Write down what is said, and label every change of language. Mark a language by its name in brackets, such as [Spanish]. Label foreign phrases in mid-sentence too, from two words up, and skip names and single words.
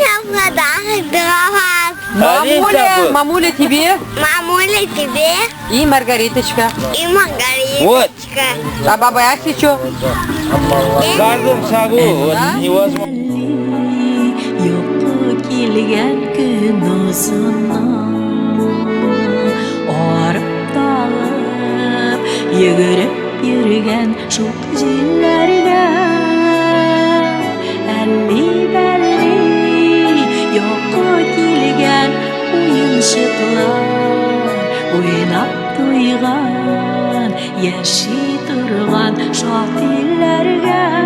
[Russian] Я подарок для вас. Мамуля тебе Мамуля, тебе и Маргариточка. и Маргариточка. Вот. А баба Ася что? каждым шагу, вот невозможно. [Tatar] килгән көн узыннан арып талып йөгереп йөргән шул җилләргә әлли-бәлли йокы килгән уенчыклар уйнап туйган яши торган шат илләргә